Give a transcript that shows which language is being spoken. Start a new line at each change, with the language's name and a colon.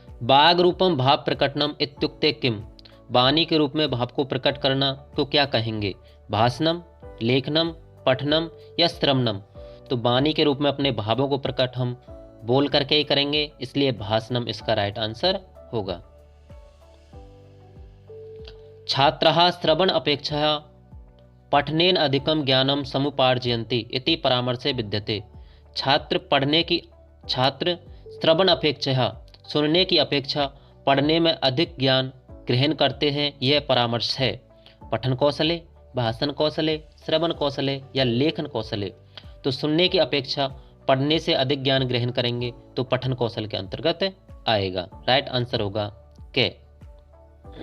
Sanskrit: बाग रूपम भाव प्रकटनम इत्युक्ते किम।
Hindi: वाणी के रूप में भाव को प्रकट करना तो क्या कहेंगे?
Sanskrit: भाषणम, लेखनम, पठनम या श्रवणम।
Hindi: तो वाणी के रूप में अपने भावों को प्रकट हम बोल करके ही करेंगे, इसलिए भाषणम इसका राइट आंसर होगा।
Sanskrit: छात्राः श्रवण अपेक्षया पठनेन अधिकम ज्ञानम समुपार्जयन्ति इति परामर्शे विद्यते।
Hindi: छात्र श्रवण अपेक्षया सुनने की अपेक्षा पढ़ने में अधिक ज्ञान ग्रहण करते हैं, यह परामर्श है।
Sanskrit: पठन कौशले, भाषण कौशले, श्रवण कौशले या लेखन कौशले।
Hindi: तो सुनने की अपेक्षा पढ़ने से अधिक ज्ञान ग्रहण करेंगे तो पठन कौशल के अंतर्गत आएगा, राइट आंसर होगा के।